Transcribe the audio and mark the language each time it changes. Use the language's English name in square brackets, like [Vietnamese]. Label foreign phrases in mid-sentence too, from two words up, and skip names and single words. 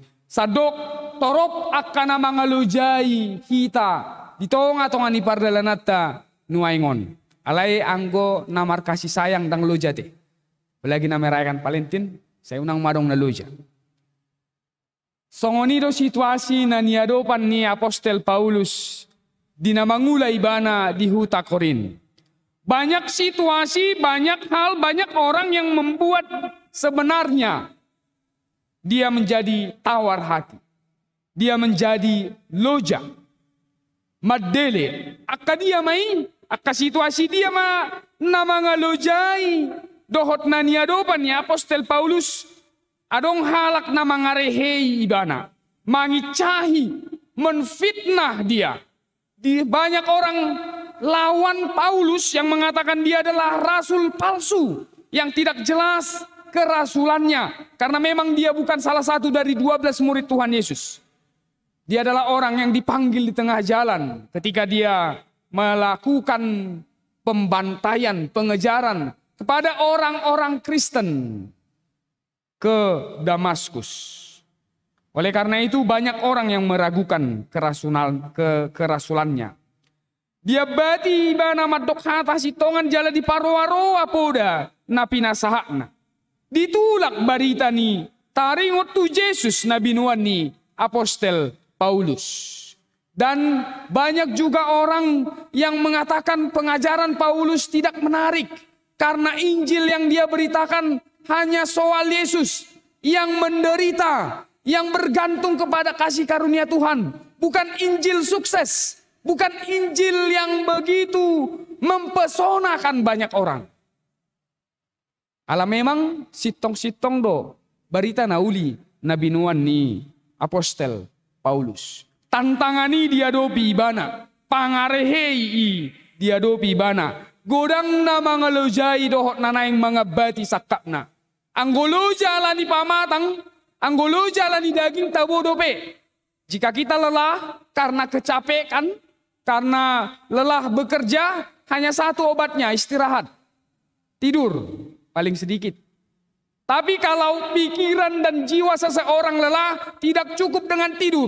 [Batak Toba] Sadok torop akan mangalujai kita ditonga tonga ni pardalanata nuaingon. Alai anggo namar kasih sayang dang lojate. Lagi namerayakan Valentin, saya unang madong na loja. Songoni do situasi na niadopan ni Apostel Paulus dinamangulai bana di huta Korin. [Indonesian] Banyak situasi, banyak hal, banyak orang yang membuat sebenarnya dia menjadi tawar hati. Dia menjadi loja. Madele. [Batak Toba] Akka dia mai. Akka situasi dia ma namanga lojai. Dohot na niadopan ni Apostel Paulus. Adong halak namanga rehei ibana. Mangicahi. [Indonesian] Menfitnah dia. Di banyak orang lawan Paulus yang mengatakan dia adalah rasul palsu. Yang tidak jelas kerasulannya, karena memang dia bukan salah satu dari 12 murid Tuhan Yesus. Dia adalah orang yang dipanggil di tengah jalan ketika dia melakukan pembantaian, pengejaran kepada orang-orang Kristen ke Damaskus. Oleh karena itu banyak orang yang meragukan kerasulannya. [Batak Toba] Dia bati bana madok hata sitongan jala di parwaro apoda napi nasahakna. Ditulak barita ni taringot tu Yesus nabi nuan ni Apostel Paulus. [Indonesian] Dan banyak juga orang yang mengatakan pengajaran Paulus tidak menarik. Karena Injil yang dia beritakan hanya soal Yesus yang menderita, yang bergantung kepada kasih karunia Tuhan. Bukan Injil sukses, bukan Injil yang begitu mempesonakan banyak orang. [Batak Toba] Ala memang sitong-sitong do barita nauli nabi nuan ni Apostel Paulus. Tantangani dia dopi bana, pangarehei dia dopi bana. Godang na mga lojai dohot na naing mga bati sakapna. Anggoloja ala ni pamatang, anggoloja ala ni daging tabo dope. [Indonesian] Jika kita lelah karena kecapekan, karena lelah bekerja, hanya satu obatnya, istirahat. Tidur. Paling sedikit. Tapi kalau pikiran dan jiwa seseorang lelah, tidak cukup dengan tidur.